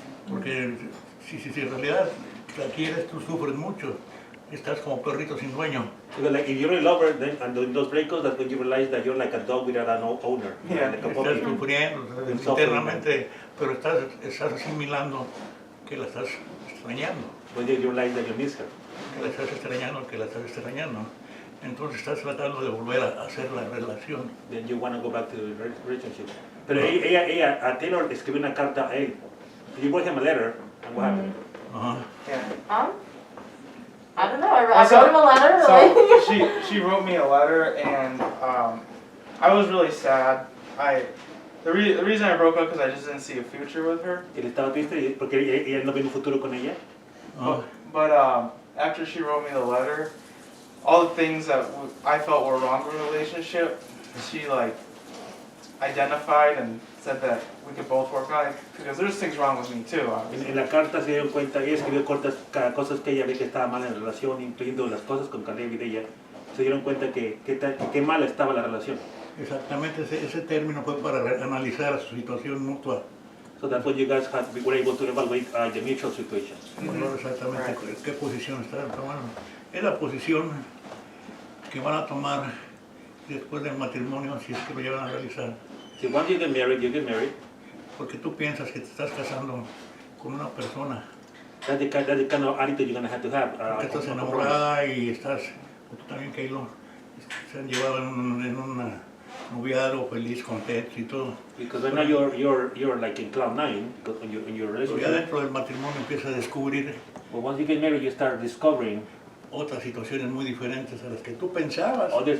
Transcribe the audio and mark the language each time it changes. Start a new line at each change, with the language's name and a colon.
Spanish: Porque si en realidad la quieres, tú sufres mucho. Estás como perrito sin dueño.
English: Because like if you really love her, then and in those breakups, that's when you realize that you're like a dog without an owner. Yeah, Like a
Spanish: Estás
English: puppy.
Spanish: sufriendo internamente, pero estás asimilando que la estás extrañando.
English: When you realize that you miss her.
Spanish: Que la estás extrañando. Entonces estás tratando de volver a hacer la relación.
English: Then you want to go back to the relationship.
Spanish: Pero ella, a Taylor escribió una carta a él.
English: You wrote him a letter, and what happened? Ajá. Yeah. I don't know. I wrote him a letter. So she wrote me a letter, and I was really sad. The reason I broke up because I just didn't see a future with her.
Spanish: Él estaba triste porque ella no ve un futuro con ella.
English: But after she wrote me the letter, all the things that I felt were wrong with the relationship, she like identified and said that we could both work on it because there's things wrong with me too.
Spanish: En la carta se dieron cuenta, ella escribió cosas que ella ve que estaba mal en la relación, incluyendo las cosas con Caleb y de ella. Se dieron cuenta que qué mal estaba la relación. Exactamente, ese término fue para analizar su situación mutua.
English: So that's when you guys were able to evaluate the mutual situation.
Spanish: No exactamente qué posición están tomando. Es la posición que van a tomar después del matrimonio si es que lo llevan a realizar.
English: So once you get married, you get married.
Spanish: Porque tú piensas que te estás casando con una persona.
English: That's the kind of attitude you're going to have.
Spanish: Que estás enamorada y estás, o tú también, Keilo, se han llevado en un noviazgo feliz, contentos y todo.
English: Because right now you're like in cloud 9 in your
Spanish: Pero ya
English: relationship.
Spanish: dentro del matrimonio empiezas a descubrir
English: But once you get married, you start discovering
Spanish: otras situaciones muy diferentes a las que tú pensabas.